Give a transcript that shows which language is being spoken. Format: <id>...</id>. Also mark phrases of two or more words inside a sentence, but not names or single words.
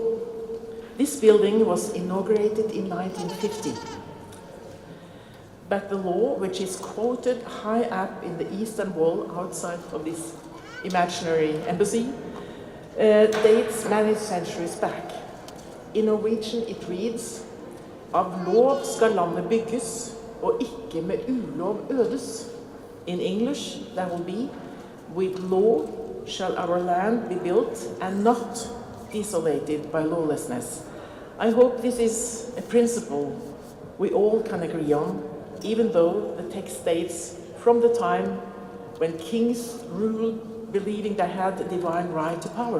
<en>This building was inaugurated in 1950. But the law, which is quoted high up in the eastern wall outside of this imaginary embassy, dates many centuries back. In Norwegian it reads,</en> <no>"Av lov skal landet bygges, og ikke med ulov ødes."</no> <en>In English that will be, "With law shall our land be built and not desolated by lawlessness." I hope this is a principle we all can agree on, even though the text dates from the time when kings ruled believing they had the divine right to power.</en>